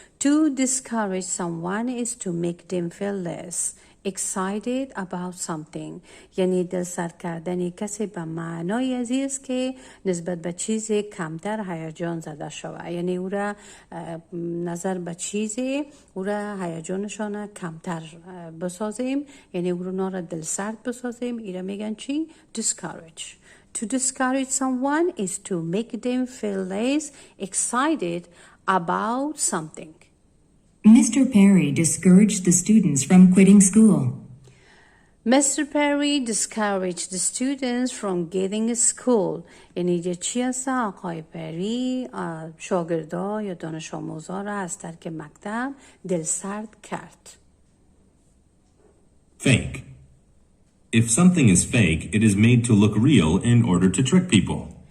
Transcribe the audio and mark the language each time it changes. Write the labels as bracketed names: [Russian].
[English] To discourage someone is to make them feel less excited about something. [Persian] یعنی دلسرد کردن کسی به معنای عزیز که نسبت به چیز کمتر هیجان زده شود. یعنی او را نظر به چیزی او را هیجانشان کمتر بسازیم، یعنی او را دلسرد بسازیم. اینا میگن چی؟ discourage. [English] To discourage someone is to make them feel less excited about something. Mr. Perry discouraged the students from quitting school. Mr. Perry discouraged the students from getting a school. [Persian] یعنی چی است؟ آقای پری شاگردا یا دانش آموزا را از ترک مکتب دلسرد کرد. [English] Fake. If something is fake, it is made to look real in order to trick people.